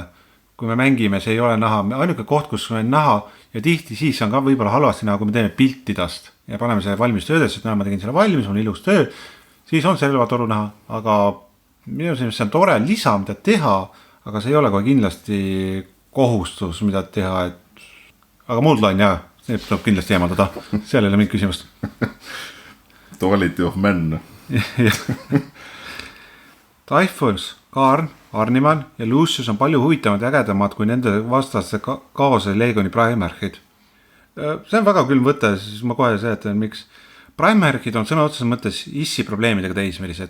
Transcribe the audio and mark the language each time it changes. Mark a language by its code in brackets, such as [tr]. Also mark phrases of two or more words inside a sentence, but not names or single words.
[et] Kui me mängime, see ei ole näha, ainuke koht, kus on näha ja tihti siis on ka võib-olla halvasti näha, kui me teeme pilti tast ja paneme selle valmis töödesse, et ma tegin selle valmis, on ilus töö, siis on see relvatoru näha, aga minu arvates see on tore lisa, mida teha, aga see ei ole kohe kindlasti kohustus, mida teha, et aga muud laen jah, see tuleb kindlasti eemaldada, seal ei ole mingit küsimust. [en] Quality of man. [et] Typhons, Karn, Arniman ja Lucius on palju huvitavad ja ägedamad kui nende vastaste kaose Legioni Primarchid. See on väga külm võte, siis ma kohe seletan, miks. Primarchid on sõna otseses mõttes issi probleemidega teismelised.